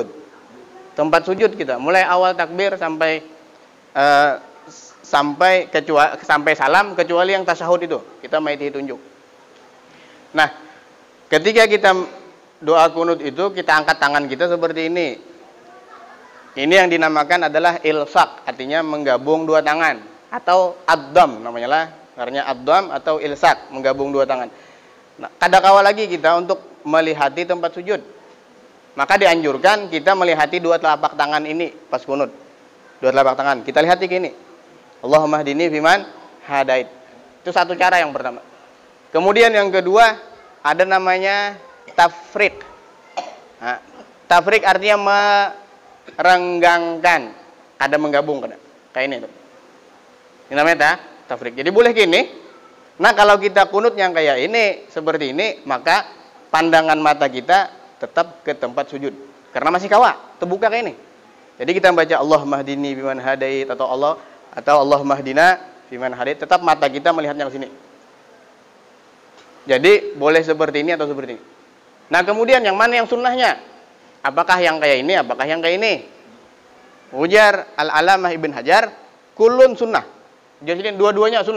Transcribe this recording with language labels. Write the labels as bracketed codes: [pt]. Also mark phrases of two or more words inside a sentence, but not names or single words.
[id] Tempat sujud kita, mulai awal takbir sampai salam, kecuali yang tasyahud itu. Kita maiti tunjuk. Nah, ketika kita doa kunut itu, kita angkat tangan kita seperti ini. Ini yang dinamakan adalah ilsak, artinya menggabung dua tangan, atau ad-dham namanya lah, karena ad-dham atau ilsak, menggabung dua tangan. Nah, kadakala lagi kita untuk melihati tempat sujud, maka dianjurkan kita melihati dua telapak tangan ini pas kunut. Dua telapak tangan kita lihati gini. [ar] اللهم اهدني فيمن هديت. [id] Itu satu cara yang pertama. Kemudian yang kedua ada namanya tafriq. Nah, tafriq artinya merenggangkan, ada menggabung, kada kayak ini tuh. Ini namanya tafriq. Jadi boleh gini. Nah, kalau kita kunut yang kayak ini, seperti ini, maka pandangan mata kita tetap ke tempat sujud. Karena masih kawa, terbuka kayak ini. Jadi kita baca [ar] اللهم اهدني بمن هديت [id] atau [ar] اللهم اهدنا بمن هديت, [id] tetap mata kita melihatnya ke sini. Jadi boleh seperti ini atau seperti ini. Nah, kemudian yang mana yang sunnahnya? Apakah yang kayak ini, apakah yang kayak ini? Ujar Al-Alamah Ibn Hajar, [ar] كل سنة. [id] Jadi dua-duanya sunnah.